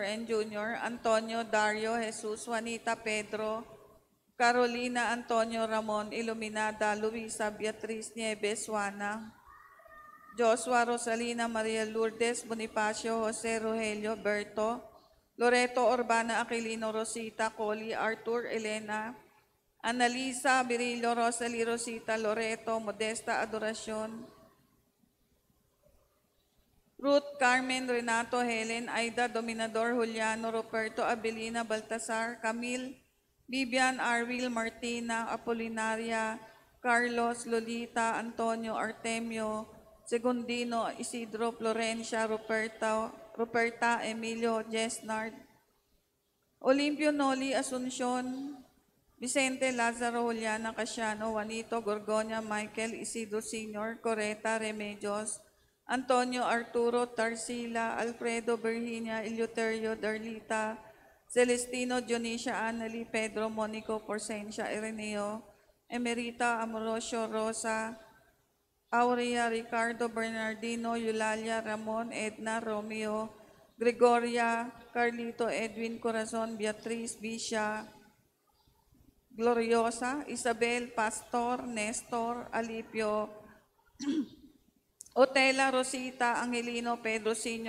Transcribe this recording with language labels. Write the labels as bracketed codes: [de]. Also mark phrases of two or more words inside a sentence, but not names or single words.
[en] and Jr., Antonio, Dario, Jesus, Juanita, Pedro, Carolina, Antonio, Ramon, Iluminada, Luisa, Beatriz, Nieves, Juana, Joshua, Rosalina, Maria Lourdes, Bonifacio, Jose, Rogelio, Berto, Loreto, Urbana, Aquilino, Rosita, Coli, Arthur, Elena, Annalisa, Virilio, Rosalie, Rosita, Loreto, Modesta, Adoracion, Ruth, Carmen, Renato, Helen, Aida, Dominador, Juliano, Roberto, Abelina, Baltasar, Camille, Vivian, Arvil, Martina, Apolinaria, Carlos, Lolita, Antonio, Artemio, Segundino, Isidro, Florencia, Ruperta, Emilio, Jesnard, Olimpio, Noli, Asuncion, Vicente, Lazaro, Juliana, Casiano, Juanito, Gorgonia, Michael, Isidro Sr., Coreta, Remedios, Antonio, Arturo, Tarsila, Alfredo, Virginia, Eleuterio, Darlita, Celestino, Dionisio, Anneli, Pedro, Monico, Porcencia, Ireneo, Emerita, Amorosio, Rosa, Aurea, Ricardo, Bernardino, Eulalia, Ramon, Edna, Romeo, Gregoria, Carlito, Edwin, Corazon, Beatriz, Bisha, Gloriosa, Isabel, Pastor, Nestor, Alipio, Otela, Rosita, Angelino, Pedro Sr.